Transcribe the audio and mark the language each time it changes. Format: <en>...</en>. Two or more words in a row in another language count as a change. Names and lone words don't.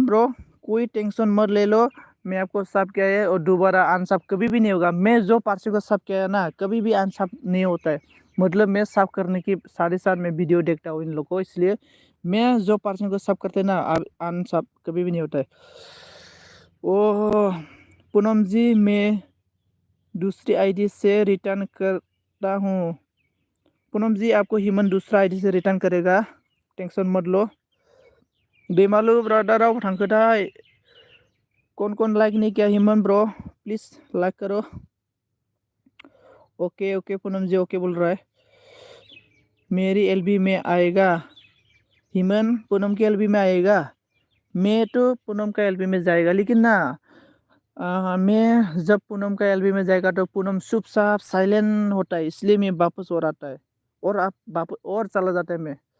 <hi>ब्रो कोई टेंशन मत ले लो मैं आपको सब किया है और दोबारा अनसब कभी भी नहीं होगा मैं जो पार्टी को सब किया है ना कभी भी अनसब नहीं होता है मतलब मैं सब करने की साथ मैं वीडियो देखता हूँ इन लोग को इसलिए मैं जो पर्सन को सब करते हैं ना अनसब कभी भी नहीं होता है ओह पूनम जी मैं दूसरी आईडी से रिटर्न करता हूँ पूनम जी आपको हेमंत दूसरा आईडी से रिटर्न करेगा टेंशन मत लो दैमालु ब्रदर</hi> <brx>राव थांखोथाय</brx> <hi>कौन लाइक नहीं किया हेमंत ब्रो प्लीज़ लाइक करो ओके पूनम जी ओके बोल रहा है मेरी एलबी में आएगा हेमंत पूनम की एलबी में आएगा मैं तो पूनम का एलबी में जाएगा लेकिन ना मैं जब पूनम का एलबी में जाएगा तो पूनम चुपचाप साइलेंट होता है इसलिए मैं वापस और आता है और आप वापस और चला जाता है मैं</hi>